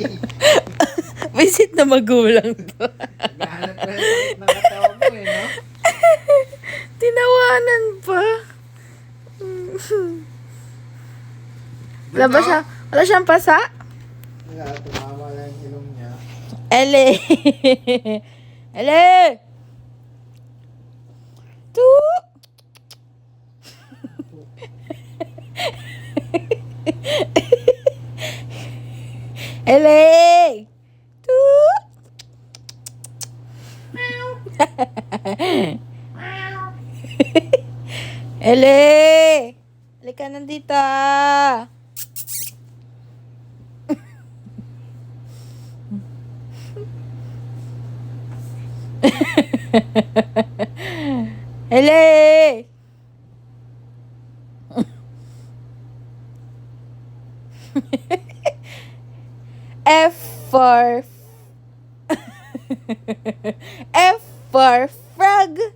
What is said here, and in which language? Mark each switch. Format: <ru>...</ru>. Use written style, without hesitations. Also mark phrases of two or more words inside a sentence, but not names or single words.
<tl>Visit na magulang to. Gahanap na sakit ng katawan mo no? Tinawanan pa. Wala siyang pasa? Wala, tumama lang yung ilong niya. Ele! Ele! Tu! Ele! Tu! Ele! Halika nandito. Ele!</tl> <en>F for F for frog.</en>